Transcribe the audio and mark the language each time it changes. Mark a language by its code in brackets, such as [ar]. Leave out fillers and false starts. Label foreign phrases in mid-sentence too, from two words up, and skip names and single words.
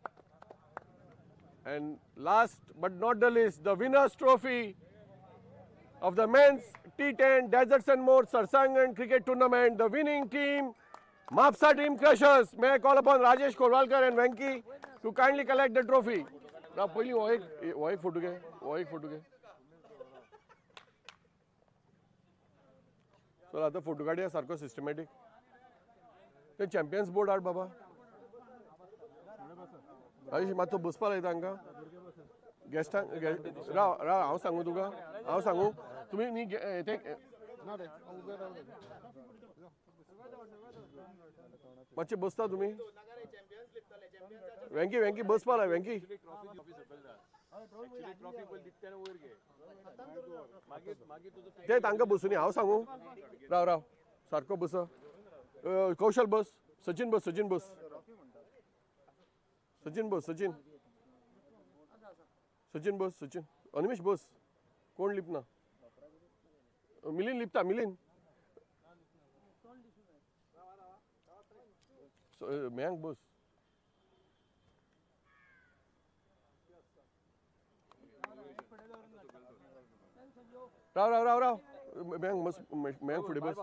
[en] And last but not the least, the winner's trophy of the men's T10 Deserts and More Sarsangan cricket tournament. The winning team, Mapusa Dream Crushers. May I call upon Rajesh Korwalkar and Venki to kindly collect the trophy. Now, [kok] पहिली वो एक फोटो घे. So आता फोटो काढूया सारको सिस्टमॅटिक. ते चॅम्पियन्स बोर्ड हाड बाबा. आयुष मातसो बसपा लायता हांकां. गेस्टांक राव हांव सांगू तुका. तुमी न्ही ते ना रे उबे राव रे मातशे बसता तुमी. वेंकी बसपा लाय वेंकी. ते तांकां बसूनी हांव सांगू. राव सारको बस. कौशल बस. सचिन बस. सचिन बस. अनिमेश बस. कोण लिपना. मिलिंद लिपता. मयांक बस. राव मयांक फुडें बस.